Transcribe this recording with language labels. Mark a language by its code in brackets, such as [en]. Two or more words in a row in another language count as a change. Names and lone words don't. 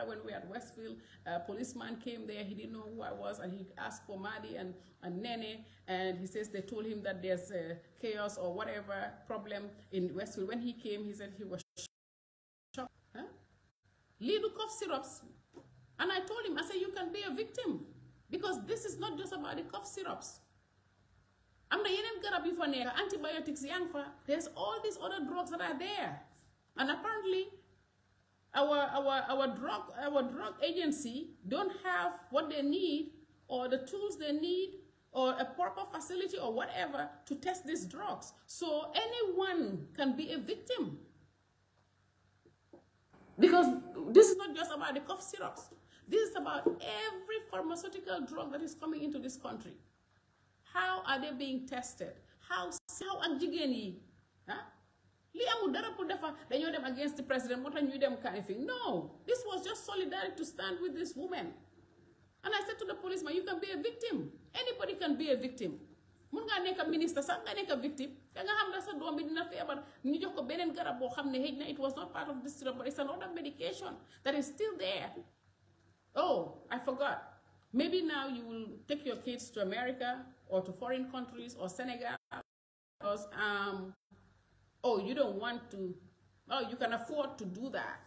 [en] When we were at Westfield, a policeman came there. He didn't know who I was, and he asked for Madi and Nene, and he says they told him that there's chaos or whatever problem in Westfield. When he came, he said he was shocked. Huh? Little cough syrups. And I told him, I said, you can be a victim. Because this is not just about the cough syrups. I'm the [wo] yeneen garab yu fa nekk, antibiotics yang fa. [en] There's all these other drugs that are there. And apparently, our drug agency don't have what they need or the tools they need or a proper facility or whatever to test these drugs. So anyone can be a victim. Because this is not just about the cough syrups. This is about every pharmaceutical drug that is coming into this country. How are they being tested? [wo] How ak jigéen yi? Li amul dara pour defa dañoo dem [en] against the president [wo] moo tax ñuy dem [en] kind of thing. No, this was just solidarity to stand with this woman. And I said to the policeman, you can be a victim. Anybody can be a victim. [wo] Mun nga nekk minister sax nga nekk victim. Ka nga xam ne sa doom bi dina feebar ñu jox ko beneen garab boo xam ne xëy na [en] it was not part of this syrup, but it's another medication that is still there. Oh, I forgot. Maybe now you will take your kids to America or to foreign countries or Senegal because you don't want to, you can afford to do that.